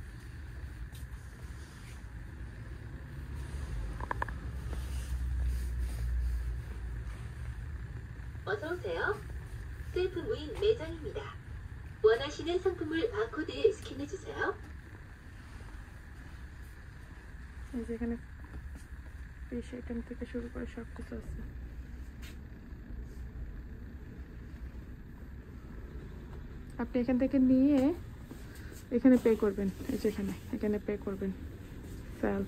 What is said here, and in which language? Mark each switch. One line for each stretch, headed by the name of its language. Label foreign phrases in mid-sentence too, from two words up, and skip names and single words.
Korean: 어서 오세요. 셀프 무인 매장입니다. 원하시는 상품을 바코드에 스캔해 주세요.
Bangla: এই যে এখানে
English: fish item
Bangla: থেকে শুরু করে সব কিছু আছে। আপনি এখান থেকে নিয়ে এখানে পে করবেন, এই যে এখানে পে করবেন সেলফ।